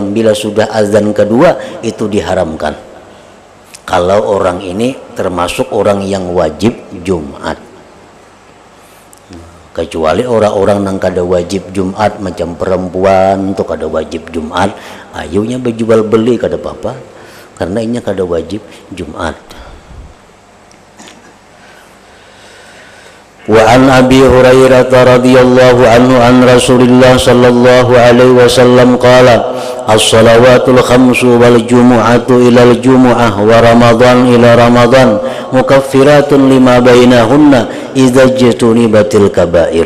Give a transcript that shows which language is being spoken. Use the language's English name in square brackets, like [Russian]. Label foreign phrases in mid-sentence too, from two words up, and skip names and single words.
[Indonesian] Bila sudah azan kedua itu diharamkan. Kalau orang ini termasuk orang yang wajib Jumat. [Banjar] Kecuali orang-orang yang kada wajib Jumat, macam perempuan tuh kada wajib Jumat, ayunya berjual beli kada apa-apa, karena ini kada wajib Jumat. [Arabic] وعن أبي هريرة رضي الله عنه عن رسول الله صلى الله عليه وسلم قال الصلوات الخمس والجمعة إلى الجمعة ورمضان إلى رمضان مكفرات لما بينهن إذا اجتنبت الكبائر.